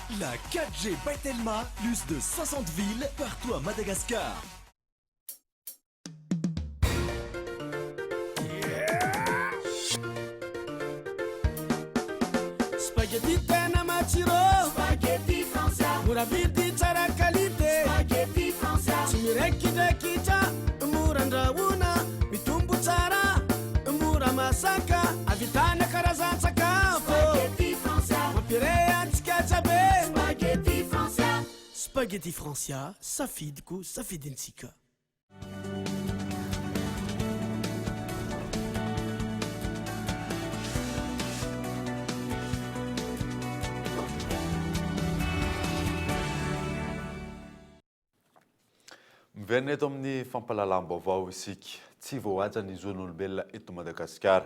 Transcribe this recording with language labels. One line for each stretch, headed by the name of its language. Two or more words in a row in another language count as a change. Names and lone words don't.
French: La 4G by Telma, plus de 60 villes partout à Madagascar.
Malagasy: Spaghetti tena matsiro,
French: spaghetti français.
Malagasy: Mura vidy tsara
French: qualité, spaghetti français.
Malagasy: Tsy mirekidraikitra, mora andrahoina, mitombo tsara, mora masaka, avitana karazan-tsakafo.
French: Spaghetti français.
Malagasy: Mampire antsika tsabe,
French: spaghetti français. Spaghetti français,
Malagasy: safidiko, safidintsika. Miverina eto amin'ny fampalalam-baovao isika tsy voahaja ny zon'olombelona eto Madagasikara.